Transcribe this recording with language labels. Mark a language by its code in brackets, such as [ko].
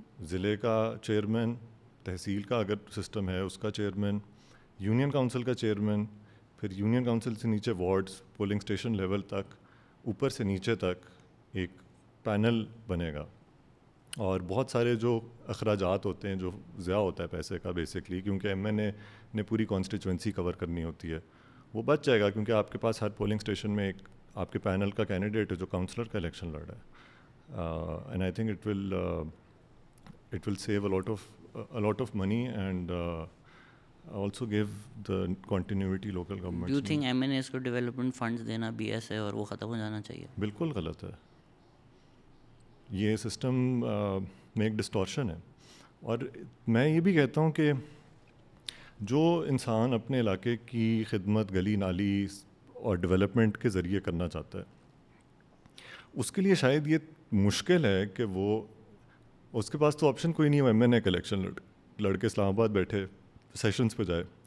[ur] ضلع کا چیئرمین، تحصیل کا اگر سسٹم ہے اس کا چیئرمین، یونین کونسل کا چیئرمین، پھر یونین کونسل سے نیچے وارڈز، پولنگ اسٹیشن لیول تک، اوپر سے نیچے تک ایک پینل بنے گا، اور بہت سارے جو اخراجات ہوتے ہیں، جو ضیاع ہوتا ہے پیسے کا بیسکلی، کیونکہ ایم این اے نے پوری کانسٹیچوئنسی کور کرنی ہوتی ہے، وہ بچ جائے گا، کیونکہ آپ کے پاس ہر پولنگ اسٹیشن میں ایک آپ کے پینل کا کینڈیڈیٹ ہے جو کاؤنسلر کا الیکشن لڑ رہا ہے. [en] And I think it will save a lot of money and also give the continuity local governments. Do you think MNAs [ur] کو ڈیولپمنٹ فنڈز دینا بی ایس ہے اور وہ ختم ہو جانا چاہیے؟ بالکل غلط ہے، یہ سسٹم میں ایک ڈسٹورشن ہے. اور میں یہ بھی کہتا ہوں کہ جو انسان اپنے علاقے کی خدمت گلی نالی اور ڈیولپمنٹ کے ذریعے کرنا چاہتا ہے، اس کے لیے شاید یہ مشکل ہے کہ وہ، اس کے پاس تو آپشن کوئی نہیں ہے، ایم این اے کا الیکشن لڑ کے اسلام آباد بیٹھے سیشنز پہ جائے.